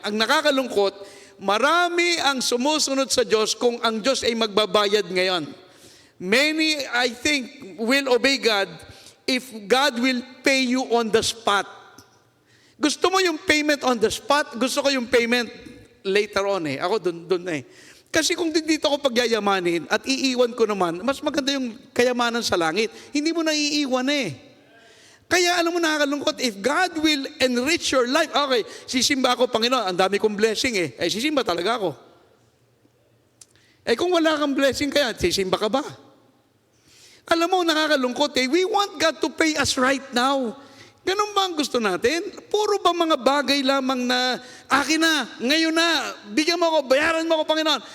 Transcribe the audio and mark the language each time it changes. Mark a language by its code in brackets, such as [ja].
[tl] Ang nakakalungkot, marami ang sumusunod sa Diyos kung ang Diyos ay magbabayad ngayon. [en] Many, I think, will obey God if God will pay you on the spot. [tl] Gusto mo yung [en] payment on the spot? [tl] Gusto ko yung [en] payment later on [tl] Ako dun Kasi kung dito ako pagyayamanin at iiwan ko naman, mas maganda yung kayamanan sa langit. Hindi mo na iiwan Kaya alam mo, nakakalungkot, [en] if God will enrich your life, okay, [tl] sisimba ako, Panginoon, ang dami kong blessing sisimba talaga ako. Kung wala kang blessing kaya, sisimba ka ba? Alam mo, nakakalungkot [en] we want God to pay us right now. [tl] Ganun ba ang gusto natin? Puro ba mga bagay lamang na, akin na, ngayon na, bigyan mo ako, bayaran mo ako, Panginoon.